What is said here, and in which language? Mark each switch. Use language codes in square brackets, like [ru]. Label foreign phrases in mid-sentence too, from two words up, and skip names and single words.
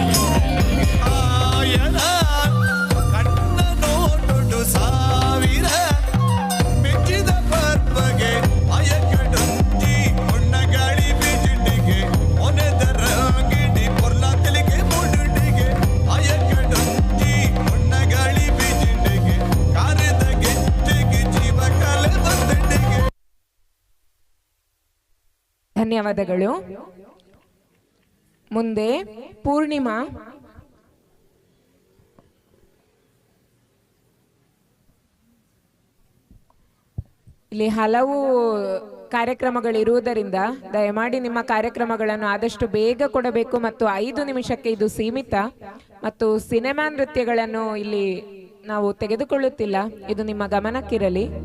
[tcy] ಇಂಬೆನೆಗೆ ಆಯನ ಕಣ್ಣ ನೋಟುಡು ಸಾವಿರ ಮೆಚ್ಚಿದ ಪರ್ಬಗೆ ಅಯಕಡುಂಜಿ ಹೊಣ್ಣಗಾಳಿ ಬೀಜಿಂಡಿಗೆ ಒನೆದರ ಗಿಡಿ ಪೊರ್ಲ ತೆಲಿಗೆ ಮುಡುಡಿಗೆ ಅಯಕಡುಂಜಿ ಹೊಣ್ಣಗಾಳಿ ಬೀಜಿಂಡಿಗೆ ಕಾರದ ಗೆಜ್ಜೆಗೆ ಜೀವ ಕಲೆ ಬಂದಿಗೆ. [kn] ಧನ್ಯವಾದಗಳು. ಮುಂದೆ ಪೂರ್ಣಿಮಾ ಇಲ್ಲಿ ಹಲವು ಕಾರ್ಯಕ್ರಮಗಳಿರುವುದರಿಂದ ದಯಮಾಡಿ ನಿಮ್ಮ ಕಾರ್ಯಕ್ರಮಗಳನ್ನು ಆದಷ್ಟು ಬೇಗ ಕೊಡಬೇಕು ಮತ್ತು 5 ನಿಮಿಷಕ್ಕೆ ಇದು ಸೀಮಿತ ಮತ್ತು ಸಿನಿಮಾ ನೃತ್ಯಗಳನ್ನು ಇಲ್ಲಿ ನಾವು ತೆಗೆದುಕೊಳ್ಳುತ್ತಿಲ್ಲ, ಇದು ನಿಮ್ಮ ಗಮನಕ್ಕಿರಲಿ.